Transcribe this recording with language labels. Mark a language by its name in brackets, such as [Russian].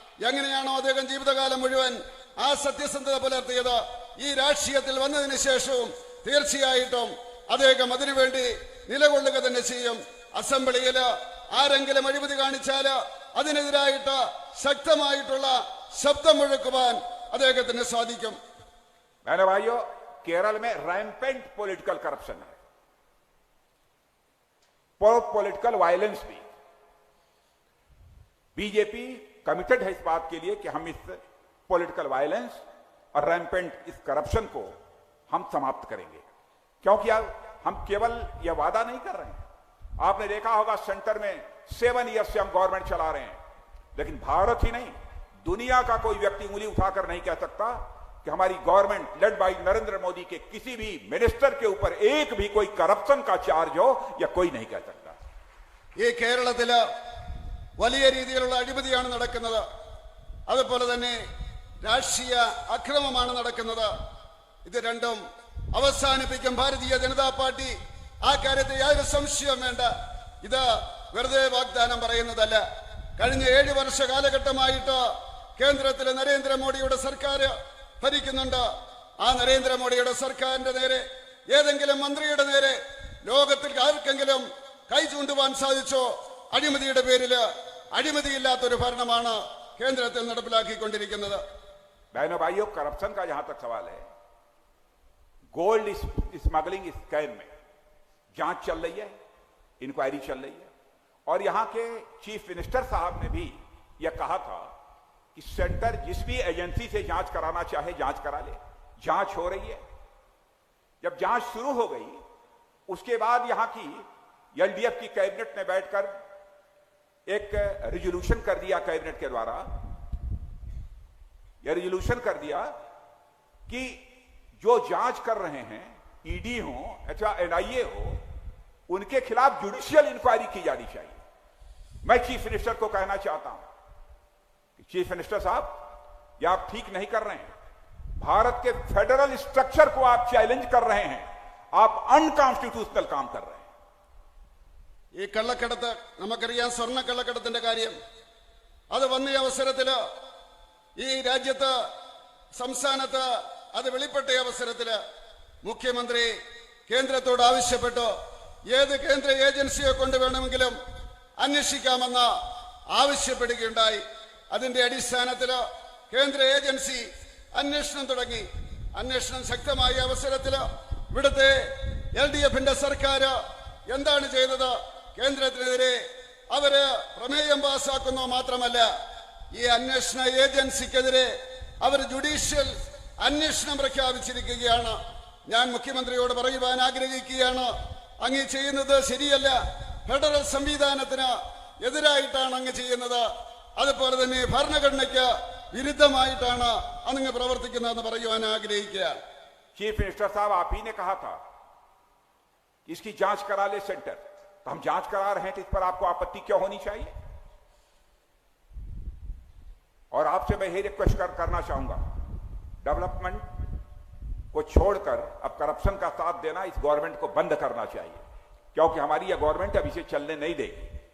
[Malayalam] എങ്ങനെയാണോ അദ്ദേഹം ജീവിതകാലം മുഴുവൻ ആ സത്യസന്ധത പുലർത്തിയത്, ഈ രാഷ്ട്രീയത്തിൽ വന്നതിന് ശേഷവും തീർച്ചയായിട്ടും അദ്ദേഹം അതിനുവേണ്ടി നിലകൊള്ളുക തന്നെ ചെയ്യും. അസംബ്ലിയിൽ ആരെങ്കിലും അഴിമതി കാണിച്ചാല് അതിനെതിരായിട്ട് ശക്തമായിട്ടുള്ള ശബ്ദം മുഴക്കുവാൻ അദ്ദേഹത്തിന് സാധിക്കും. [Hindi] बहनों भाइयों, केरल में रैम्पेंट पॉलिटिकल करप्शन है, पॉलिटिकल वायलेंस भी. बीजेपी कमिटेड है इस बात के लिए कि हम इस पॉलिटिकल वायलेंस और रैम्पेंट इस करप्शन को हम समाप्त करेंगे. क्योंकि हम केवल यह वादा नहीं कर रहे हैं. आपने देखा होगा सेंटर में 7 ईयर से हम गवर्नमेंट चला रहे हैं, लेकिन भारत ही नहीं दुनिया का कोई व्यक्ति उंगली उठाकर नहीं कह सकता कि हमारी government [English] led by [Hindi] Narendra Modi के किसी भी मिनिस्टर के ऊपर एक भी कोई करप्शन का चार्ज हो, या कोई नहीं कह सकता. [Malayalam] ഈ കേരളത്തില് വലിയ രീതിയിലുള്ള അഴിമതിയാണ് നടക്കുന്നത്. അതുപോലെ തന്നെ രാഷ്ട്രീയ അക്രമമാണ് നടക്കുന്നത്. ഇത് രണ്ടും അവസാനിപ്പിക്കും ഭാരതീയ ജനതാ പാർട്ടി. ആ കാര്യത്തിൽ യാതൊരു സംശയവും വേണ്ട. ഇത് വെറുതെ വാഗ്ദാനം പറയുന്നതല്ല. കഴിഞ്ഞ 7 വർഷ കാലഘട്ടമായിട്ട് കേന്ദ്രത്തിലെ നരേന്ദ്രമോദിയുടെ സർക്കാർ ഭരിക്കുന്നുണ്ട്. ആ നരേന്ദ്രമോദിയുടെ സർക്കാരിന്റെ നേരെ, ഏതെങ്കിലും മന്ത്രിയുടെ നേരെ ലോകത്തിൽ ആർക്കെങ്കിലും കൈ ചൂണ്ടുവാൻ സാധിച്ചോ? അഴിമതിയുടെ പേരിൽ അഴിമതിയില്ലാത്തൊരു ഭരണമാണ് കേന്ദ്രത്തിൽ നടപ്പിലാക്കിക്കൊണ്ടിരിക്കുന്നത്. [Hindi] बहनों भाइयों, करप्शन का जहां तक सवाल है, गोल्ड स्मगलिंग स्कैम में जांच चल रही है, इंक्वायरी चल रही है, और यहां के चीफ मिनिस्टर साहब ने भी यह कहा था कि सेंटर जिस भी एजेंसी से जांच कराना चाहे जांच करा ले। जांच हो रही है। जब जांच शुरू हो गई, उसके बाद यहां की एलडीएफ की कैबिनेट ने बैठकर एक रिजोल्यूशन कर दिया, कैबिनेट के द्वारा यह रिजोल्यूशन कर दिया कि जो जांच कर रहे हैं, ईडी हो अथवा एनआईए हो, उनके खिलाफ जुडिशियल इंक्वायरी की जानी चाहिए। मैं चीफ मिनिस्टर को कहना चाहता हूं कि चीफ मिनिस्टर साहब, ये आप ठीक नहीं कर रहे हैं। भारत के फेडरल स्ट्रक्चर को आप चैलेंज कर रहे हैं। आप अनकॉन्स्टिट्यूशनल काम कर रहे हैं। [Malayalam] ഈ കള്ളക്കടത്ത് നമുക്കറിയാം. സ്വർണ്ണക്കള്ളക്കടത്തിന്റെ കാര്യം അത് വന്ന അവസരത്തില് ഈ രാജ്യത്ത്, സംസ്ഥാനത്ത് അത് വെളിപ്പെട്ട അവസരത്തില് മുഖ്യമന്ത്രി കേന്ദ്രത്തോട് ആവശ്യപ്പെട്ടു, ഏത് കേന്ദ്ര ഏജൻസിയെ കൊണ്ട് വേണമെങ്കിലും അന്വേഷിക്കാമെന്ന് ആവശ്യപ്പെടുകയുണ്ടായി. അതിന്റെ അടിസ്ഥാനത്തിൽ കേന്ദ്ര ഏജൻസി അന്വേഷണം തുടങ്ങി. അന്വേഷണം ശക്തമായ അവസരത്തിൽ ഇവിടുത്തെ LDFന്റെ സർക്കാർ എന്താണ് ചെയ്തത്? കേന്ദ്രത്തിനെതിരെ അവര് പ്രമേയം പാസാക്കുന്നു. മാത്രമല്ല, ഈ അന്വേഷണ ഏജൻസിക്കെതിരെ അവർ ജുഡീഷ്യൽ അന്വേഷണം പ്രഖ്യാപിച്ചിരിക്കുകയാണ്. ഞാൻ മുഖ്യമന്ത്രിയോട് പറയുവാൻ ആഗ്രഹിക്കുകയാണ്, അങ്ങ് ചെയ്യുന്നത് ശരിയല്ല. ഫെഡറൽ സംവിധാനത്തിന് എതിരായിട്ടാണ് അങ്ങ് ചെയ്യുന്നത്. അതുപോലെ തന്നെ ഭരണഘടനയ്ക്ക് വിരുദ്ധമായിട്ടാണ് അങ്ങ് പ്രവർത്തിക്കുന്നതെന്ന് പറയുവാൻ ആഗ്രഹിക്കുകയാണ്. [Hindi] चीफ मिनिस्टर साहब, आप ही ने कहा था कि इसकी जांच करा ले सेंटर, तो हम जांच करा रहे हैं, तो इस पर आपको आपत्ति क्यों होनी चाहिए? और आपसे मैं यही रिक्वेस्ट करना चाहूंगा, डेवलपमेंट को छोड़कर अब करप्शन का साथ देना इस गवर्नमेंट को बंद करना चाहिए, क्योंकि हमारी यह गवर्नमेंट अब इसे चलने नहीं देगी।